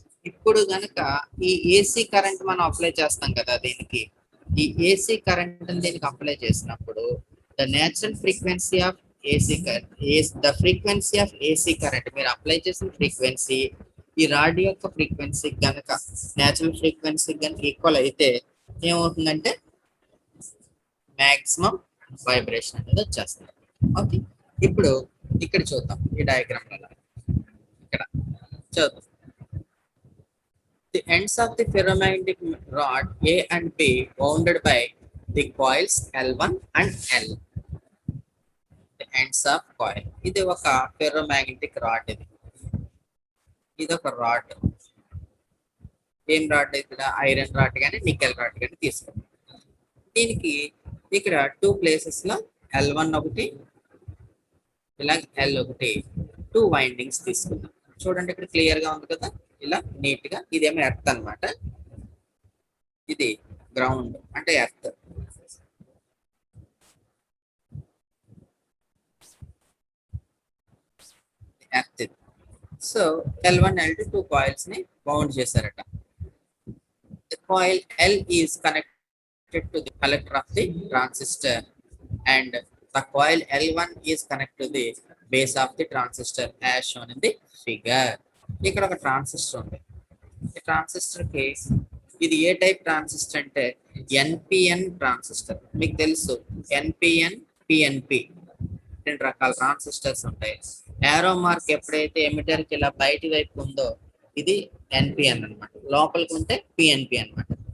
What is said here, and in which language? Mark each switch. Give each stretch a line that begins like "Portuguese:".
Telugu: ఇప్పుడు కనుక ఈ ఏసీ కరెంట్ మనం అప్లై చేస్తాం కదా దీనికి, ఈ ఏసీ కరెంట్ దీనికి అప్లై చేసినప్పుడు
English: the natural frequency of AC current,
Telugu: the frequency of AC current, మీరు అప్లై చేసిన ఫ్రీక్వెన్సీ ఈ రాడ్ యొక్క ఫ్రీక్వెన్సీ కనుక నేచురల్ ఫ్రీక్వెన్సీ కనుక ఈక్వల్ అయితే ఏమవుతుందంటే మాక్సిమం వైబ్రేషన్ అనేది వచ్చేస్తుంది. ఓకే, ఇప్పుడు ఇక్కడ చూద్దాం ఈ డయాగ్రామ్ లో. ఇక్కడ చూద్దాం,
English: the ends of the ferromagnetic rod A and B bounded by the coils L1 and L. The ends of coil.
Telugu: ఇది ఒక ఫెర్రోమాగ్నెటిక్ రాడ్. ఇది ఒక రాడ్. ఏం రాడ్? ఇక్కడ ఐరన్ రాడ్ కానీ నికెల్ రాడ్ కానీ తీసుకుంటాం. దీనికి ఇక్కడ 2 ప్లేసెస్ లో L1 ఒకటి, ఇలా L ఒకటి, 2 వైండింగ్స్ తీసుకుందాం. చూడండి ఇక్కడ క్లియర్ గా ఉంది కదా, ఇలా నీట్ గా. ఇదేమో ఎర్త్ అన్నమాట, ఇది గ్రౌండ్ అంటే earth. Earth. So L1 L2 2 coils ని బౌండ్ చేశారట.
English: Coil L is connected to the collector of the transistor and the coil L1 is connected to the base of the transistor as shown in the figure.
Telugu: ఇక్కడ ఒక transistor ఉంది. ఈ transistor కి ఇది ఏ type transistor అంటే NPN transistor. మీకు తెలుసు NPN, PNP 2 రకాల ట్రాన్సిస్టర్స్ ఉంటాయి. యారో మార్క్ ఎప్పుడైతే ఎమిటర్ కి ఇలా బయటి వైపు ఉందో ఇది ఎన్పిఎన్ అనమాట, లోపలికి ఉంటే పిఎన్పి అనమాట.